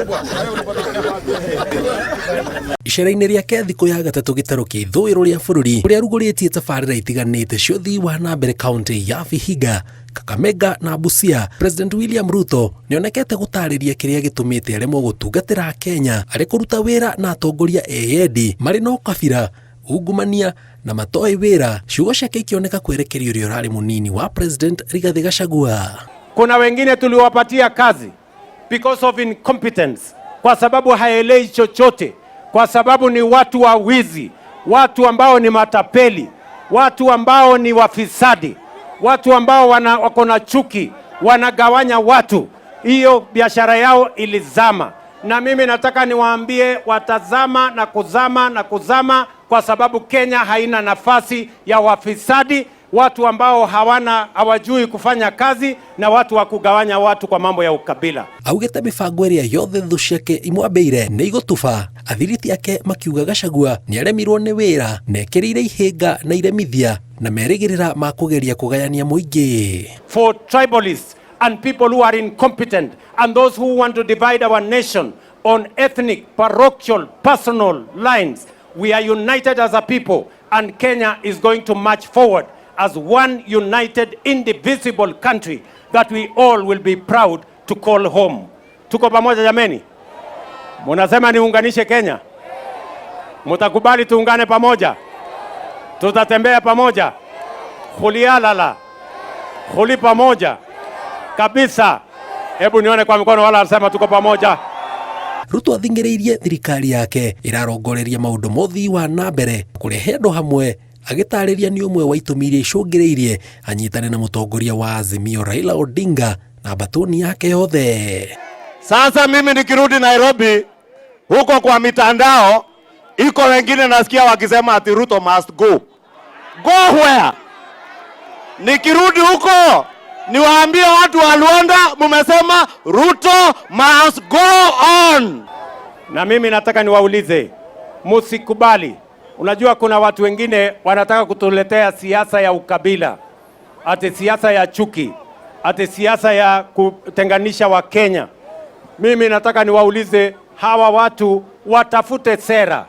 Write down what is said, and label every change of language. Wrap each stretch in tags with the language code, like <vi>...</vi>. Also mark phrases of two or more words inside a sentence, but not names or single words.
<ki>Icera-inĩ rĩake thikũ ya gatatũ gĩtarũ kĩa ithũĩro rĩa bũrũri ũrĩa arugũrĩtie tabarĩra itiganĩte cia ũthii wa na mbere kaunti ya Vihiga, Kakamega na Busia, President William Ruto nĩonekete gũtarĩria kĩrĩa gĩtũmĩte aremwo gũtungatĩra Kenya arĩ kũruta wĩra na atongoria eyendi marĩ na ũkabira, ungumania na matoĩ wĩra, ciugo ciake ikioneka kwerekeria ũrĩa ũrarĩ mũnini wa President Rigathi Gachagua.</ki> <sw>Kuna wengine tuliwapatia kazi</sw> <en>because of incompetence,</en> <sw>kwa sababu haelewi chochote, kwa sababu ni watu wa wizi, watu ambao ni matapeli, watu ambao ni wafisadi, watu ambao wako na chuki, wanagawanya watu. Hiyo biashara yao ilizama, na mimi nataka niwaambie watazama na kuzama na kuzama, kwa sababu Kenya haina nafasi ya wafisadi, watu ambao hawajui kufanya kazi na watu wa kugawanya watu kwa mambo ya ukabila.</sw> <ki>Augĩte mĩbango ĩrĩa yothe thũ ciake imwambĩire nĩ igũtuba, athiriti ake makiuga Gachagua nĩaremirwo nĩ wĩra na ekĩrĩire ihĩnga na iremithia na merĩgĩrĩra ma kũgeria kũgayania mũingĩ.</ki> <en>For tribalists and people who are incompetent and those who want to divide our nation on ethnic, parochial, personal lines, we are united as a people, and Kenya is going to march forward as one united, indivisible country that we all will be proud to call home.</en> <sw>Tuko pamoja jameni? Munasema niunganishe Kenya? Mutakubali tuungane pamoja? Tutatembea pamoja? Khulialala. Khuli pamoja. Kabisa. Hebu nione kwa mikono wala asema tuko pamoja.</sw> <ki>Ruto athingĩrĩirie thirikari yake ĩrarongoreria maũndũ mothii wa na mbere kũrehe andũ hamwe, agĩtarĩria nĩ ũmwe wa itũmi iria icũngĩrĩirie anyitane na mũtongoria wa Azimio Raila Odinga na batoni yake yothe.</ki> <sw>Sasa mimi nikirudi Nairobi, huko kwa mitandao iko wengine nasikia wakisema ati Ruto</sw> <en>must go. Go where?</en> <sw>Nikirudi huko niwaambie watu wa Luanda, mumesema Ruto</sw> <en>must go on.</en> <sw>Na mimi nataka niwaulize, musikubali. Unajua kuna watu wengine wanataka kutuletea siasa ya ukabila, ati siasa ya chuki, ati siasa ya kutenganisha wa Kenya. Mimi nataka niwaulize hawa watu watafute sera.</sw>